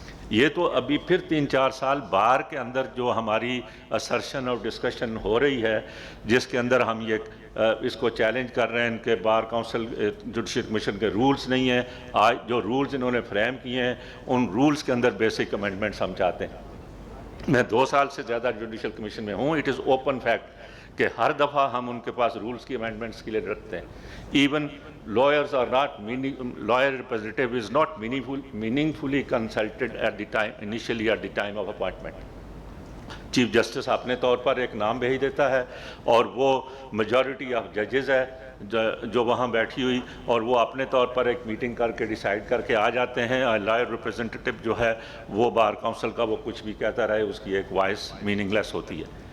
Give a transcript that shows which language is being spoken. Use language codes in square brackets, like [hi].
[ur] یہ تو ابھی پھر 3-4 سال بار کے اندر جو ہماری اسرشن اور ڈسکشن ہو رہی ہے, جس کے اندر ہم یہ اس کو چیلنج کر رہے ہیں کہ بار کاؤنسل جوڈیشل کمیشن کے رولز نہیں ہیں. آج جو رولز انہوں نے فریم کیے ہیں ان رولز کے اندر بیسک امینڈمنٹس ہم چاہتے ہیں. میں 2 سال سے زیادہ جوڈیشل کمیشن میں ہوں. اٹ از اوپن فیکٹ کہ ہر دفعہ ہم ان کے پاس رولز کی امینڈمنٹس کے لیے رکھتے ہیں. [en] Even lawyers are not lawyer representative is not meaningfully consulted at the time, initially at the time of appointment. [ur] Chief justice اپنے طور پر ایک نام بھیج دیتا ہے اور وہ میجورٹی آف ججز ہے جو وہاں بیٹھی ہوئی, اور وہ اپنے طور پر ایک میٹنگ کر کے ڈیسائیڈ کر کے آ جاتے ہیں. لائر ریپرزنٹیٹو جو ہے وہ بار کاؤنسل کا وہ کچھ بھی کہتا رہے, اس کی ایک وائس میننگ لیس ہوتی ہے.